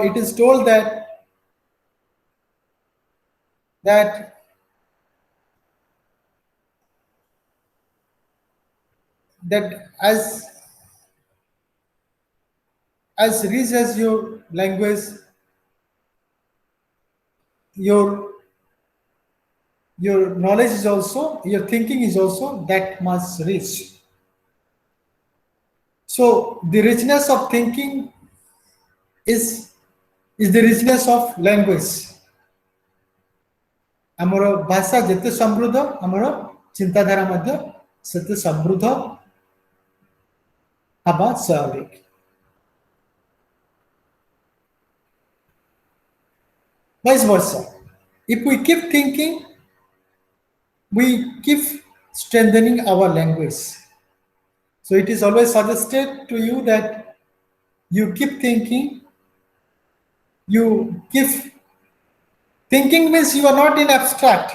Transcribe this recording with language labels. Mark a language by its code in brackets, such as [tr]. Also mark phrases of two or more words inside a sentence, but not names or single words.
[en] It is told that that that as rich as your language, your your knowledge is also, your thinking is also that much rich. So the richness of thinking is the richness of language. [or] ଆମର ଭାଷା ଯେତେ ସମୃଦ୍ଧ ଆମର ଚିନ୍ତାଧାରା ମଧ୍ୟ ସେତେ ସମୃଦ୍ଧ ହେବା ସ୍ୱାଭାବିକ. [en] Vice versa. If we keep thinking, we keep strengthening our language. So it is always suggested to you that you keep thinking, you keep thinking means you are not in abstract.